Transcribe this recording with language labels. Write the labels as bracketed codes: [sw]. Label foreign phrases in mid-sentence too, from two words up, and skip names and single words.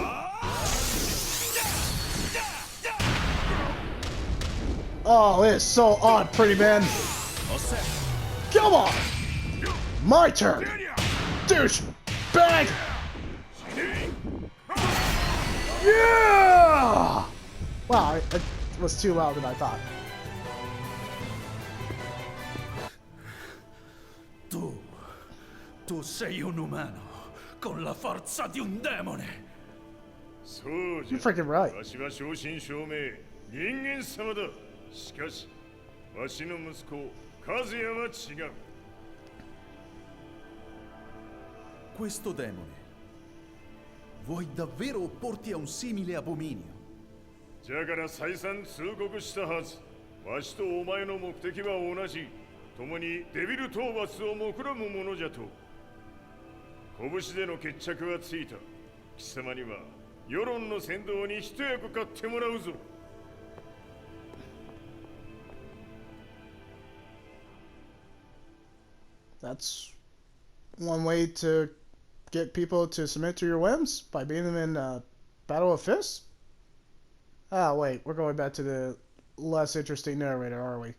[en] Oh, it is so odd, pretty man. Come on! My turn! Douche! Bag! Yeah! Wow, it was too loud than I thought. [it] Tu sei un umano con la forza di un demone. [ja] そうじゃ。 [en] You're freaking right. [ja] わしは正真正銘人間様だ。しかしわしの息子和也は違う。 [it] Questo demone. Vuoi davvero opporti a un simile abominio? [ja] じゃから再三通告したはず。わしとお前の目的は同じ。共にデビル討伐を目論むものじゃと。拳での決着はついた。貴様には世論の先導に一役買ってもらうぞ。 [en] That's one way to get people to submit to your whims, by beating them in Battle of Fists? Ah, wait, we're going back to the less interesting narrator, are we?